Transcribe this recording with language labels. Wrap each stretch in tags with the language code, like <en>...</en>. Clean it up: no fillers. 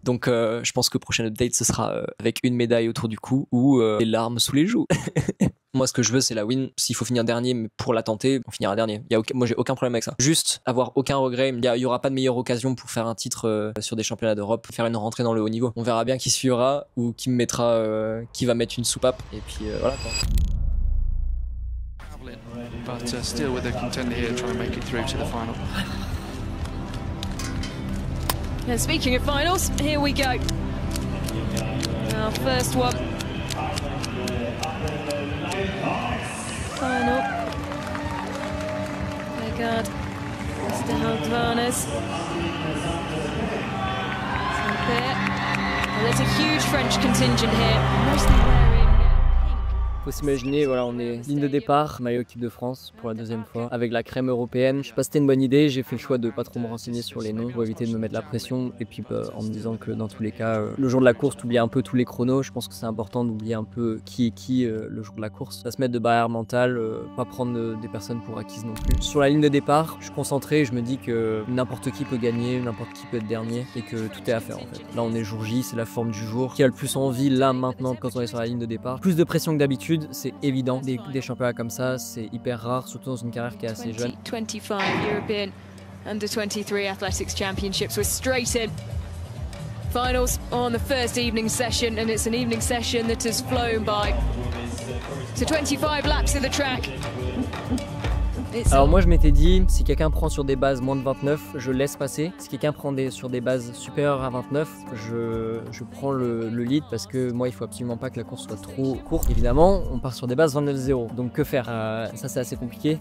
<fr>Donc je pense que prochain update ce sera avec une médaille autour du cou ou des larmes sous les joues. Moi ce que je veux c'est la win. S'il faut finir dernier, mais pour la tenter, on finira dernier. Moi j'ai aucun problème avec ça. Juste avoir aucun regret. Il y aura pas de meilleure occasion pour faire un titre sur des championnats d'Europe, faire une rentrée dans le haut niveau. On verra bien qui suivra ou qui me mettra, qui va mettre une soupape. Et puis voilà quoi.</fr> <en>But still with a contender here trying to make it through to the final. And speaking of finals, here we go. Our first one. Final. Vegard, Mr. Haldvanes. Well, there's a huge French contingent here, mostly wearing pink</en> <fr>Faut s'imaginer, voilà, on est ligne de départ, maillot équipe de France pour la deuxième fois, avec la crème européenne. Je sais pas si c'était une bonne idée, j'ai fait le choix de pas trop me renseigner sur les noms pour éviter de me mettre la pression. Et puis en me disant que dans tous les cas, le jour de la course, t'oublies un peu tous les chronos. Je pense que c'est important d'oublier un peu qui est qui le jour de la course. Ça se mettre de barrière mentale, pas prendre des personnes pour acquises non plus. Sur la ligne de départ, je suis concentré, je me dis que n'importe qui peut gagner, n'importe qui peut être dernier et que tout est à faire en fait. Là on est jour J, c'est la forme du jour. Qui a le plus envie là maintenant quand on est sur la ligne de départ. Plus de pression que d'habitude, c'est évident. Des championnats comme ça, c'est hyper rare, surtout dans une carrière qui est assez jeune.</fr> <en>25 European Under 23 Athletics Championships. We're straight in. Finals on the first evening session, and it's an evening session that has flown by. So 25 laps of the track.</en> <fr>Alors moi je m'étais dit, si quelqu'un prend sur des bases moins de 29, je laisse passer. Si quelqu'un prend sur des bases supérieures à 29, je prends le lead parce que moi il faut absolument pas que la course soit trop courte. Évidemment, on part sur des bases 29-0. Donc que faire? Ça c'est assez compliqué.</fr>